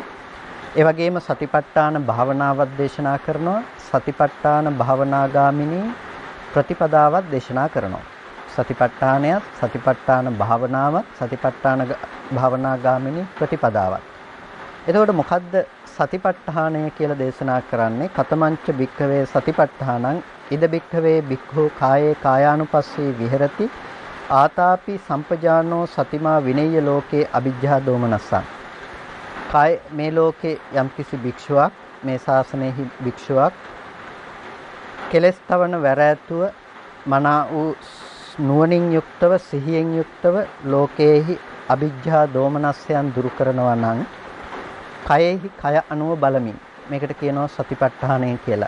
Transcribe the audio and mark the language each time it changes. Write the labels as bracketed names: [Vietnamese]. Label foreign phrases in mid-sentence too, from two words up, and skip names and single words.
[Sinhala] ඒ වගේම සතිපට්ඨාන භාවනාවක් දේශනා කරනවා. සතිපට්ඨාන භාවනා ගාමිනී ප්‍රතිපදාවක් දේශනා කරනවා. සතිපට්ඨානයත්, සතිපට්ඨාන භාවනාවත්, සතිපට්ඨාන භාවනා ගාමිනී ප්‍රතිපදාවත්. එතකොට මොකද්ද සතිපට්ඨානය කියලා දේශනා කරන්නේ? [Pali] කතමංච භික්ඛවේ සතිපට්ඨානං ඉද භික්ඛවේ භික්ඛු කායේ කායානුපස්සී විහෙරති ආතාපි සම්පජානෝ සතිමා විනය්‍ය ලෝකේ අවිජ්ජා දෝමනස්සං. [Sinhala] කාය මේ ලෝකේ යම්කිසි භික්ෂුවක්, මේ ශාසනයෙහි භික්ෂුවක් කෙලස් තවන වැරෑතුව මනා වූ නුවණින් යුක්තව, සිහියෙන් යුක්තව ලෝකයේහි අවිජ්ජා දෝමනස්සයන් දුරු කරනවා නම් කයෙහි කය අනුව බලමින්, මේකට කියනවා සතිපට්ඨානය කියලා.